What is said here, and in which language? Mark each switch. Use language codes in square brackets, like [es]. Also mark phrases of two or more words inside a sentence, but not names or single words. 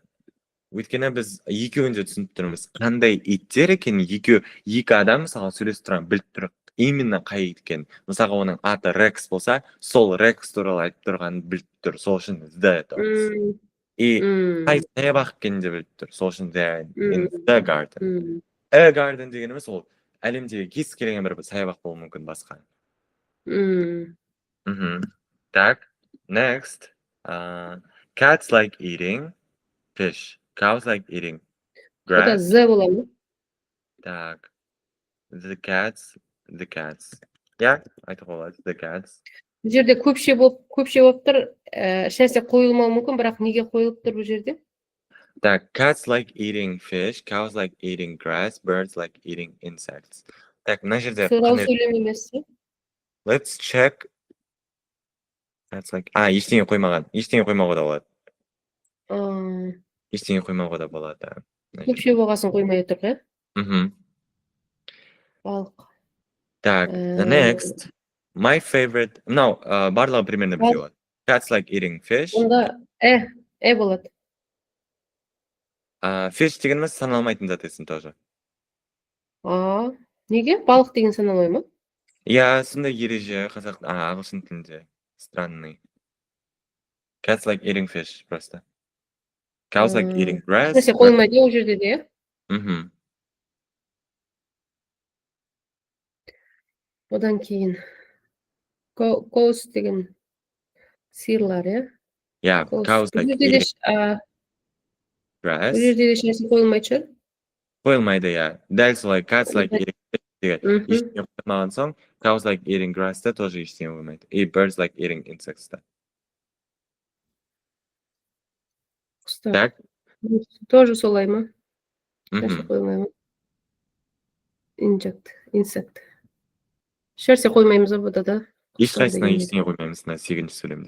[kk] Өйткені біз екеуін де түсініп тұрмыз. Қандай иттер екенін екі адам мысалы сөйлесіп тұрған біліп тұр. Именно қай ит екенін. Мысалға оның аты Rex болса, сол Rex туралы айтып тұрғанын біліп тұр. Сол үшін [en] The dogs. [kk] И қай саябақ екенін де біліп тұр. Сол үшін [en] they are in the garden. A garden [kk] дегеніміз ол әлемдегі кез келген бір саябақ болуы мүмкін басқа. Так, next. [en] Cats like eating fish. Cows like eating grass. [kk] Ода Z бола ма? Так. [en] The cats. Yeah, [kk] айтуға болады. [en] The cats. [kk] Бұл жерде көпше болып тұр. Ешнәрсе қойылмауы мүмкін, бірақ неге қойылып тұр бұл жерде? Так, [en] cats like eating fish, cows like eating grass, birds like eating insects. [kk] Так, мына жерде Сұрау сөйлем емес. [en] Let's check. Cats like [kk] ештеңе қоймаған. Ештеңе қоймауға да болады. Ештеңе қоймауға да болады. Көпше болғасын қоймай тұр, Балық. Так, [en] next. My favorite. No, [kk] барлығы примерно бірдей болады. [en] Cats like eating fish. [kk] Онда болады. Fish дегеніміз саналмайтын зат есін тоже. Неге? Балық деген саналмай ма? Иә, сондай ереже ағылшын тілінде. Странный. [en] Cats like eating fish просто. Cows like eating grass. [kk] Нәрсе қойылмайды ол жерде де, Одан кейін cows деген сиырлар, [en] Yeah, cows like eating grass. [kk] Бұл жерде де ешнәрсе қойылмайды шығар. Қойылмайды, иә. Дәл солай [en] cats like eating fish [kk] деген ештеңе қоймаған соң, [en] cows like eating grass [kk] да тоже ештеңе қоймайды. И [en] birds like eating insects [kk] да. Так. Тоже солай ма? Ешнәрсе қойылмай ма? Insect. Ешнәрсе қоймаймыз бұда да. Ешқайсына ештеңе қоймаймыз мына 8-ші сөйлемде.